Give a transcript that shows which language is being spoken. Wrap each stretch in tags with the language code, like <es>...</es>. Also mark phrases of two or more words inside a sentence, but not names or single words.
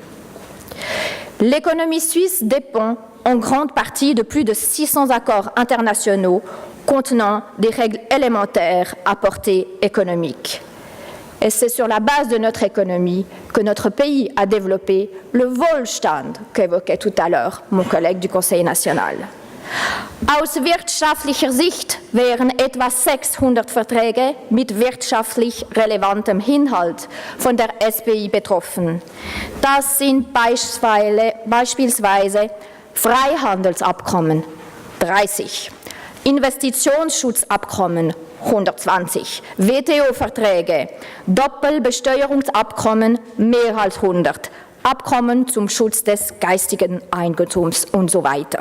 <fr>L'économie suisse dépend en grande partie de plus de 600 accords internationaux contenant des règles élémentaires à portée économique. Et c'est sur la base de notre économie que notre pays a développé le Wohlstand qu'évoquait tout à l'heure mon collègue du Conseil national.</fr> <de>Aus wirtschaftlicher Sicht wären etwa 600 Verträge mit wirtschaftlich relevantem Inhalt von der SPI betroffen. Das sind beispielsweise Freihandelsabkommen 30, Investitionsschutzabkommen 120, WTO-Verträge, Doppelbesteuerungsabkommen mehr als 100, Abkommen zum Schutz des geistigen Eigentums und so weiter.</de>